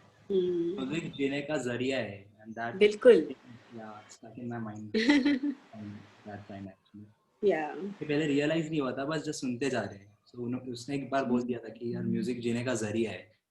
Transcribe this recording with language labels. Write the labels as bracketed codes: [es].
[hi] Music जीने का जरिया है [en] and that [hi] बिल्कुल. [en] yeah stuck in my mind that time actually. Yeah. [hi] पहले रियलाइज नहीं हुआ था, बस जस्ट सुनते जा रहे हैं. So उसने एक बार बोल दिया था कि यार म्यूजिक जीने का जरिया है.